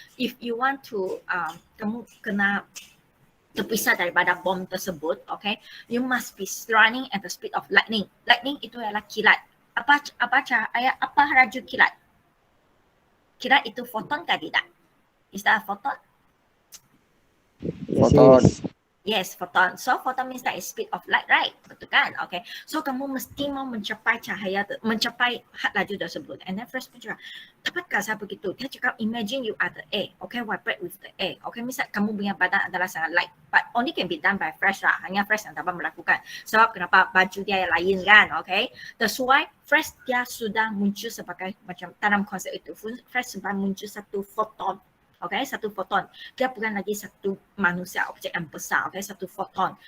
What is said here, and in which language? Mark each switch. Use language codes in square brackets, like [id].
[en] If you want to, [ms] kamu kena terpisah daripada bom tersebut, [en] okay, you must be running at the speed of lightning. [ms] Lightning itu adalah kilat. Apa raju kilat? Kilat itu foton kah tidak? [en] Is that a photon? Photon. Yes, photon. So photon means that is speed of light, right? [ms] Betul kan? Okay. So kamu mesti mau mencapai cahaya, mencapai laju tersebut. [en] And then [ms] Flash pun cakap, dapatkah saya begitu? [en] Dia cakap, imagine you are the air. Okay, vibrate with the air. Okay, [ms] misal kamu punya badan adalah sangat [en] light, but only can be done by Flash lah. [ms] Hanya Flash yang dapat melakukan. Sebab kenapa? Baju dia yang lain kan? Okay. [en] That's why [ms] Flash dia sudah muncul sebagai macam dalam konsep itu. Flash sudah muncul satu photon. Okay, satu foton. Dia bukan lagi satu manusia, objek yang besar. Okay, satu foton.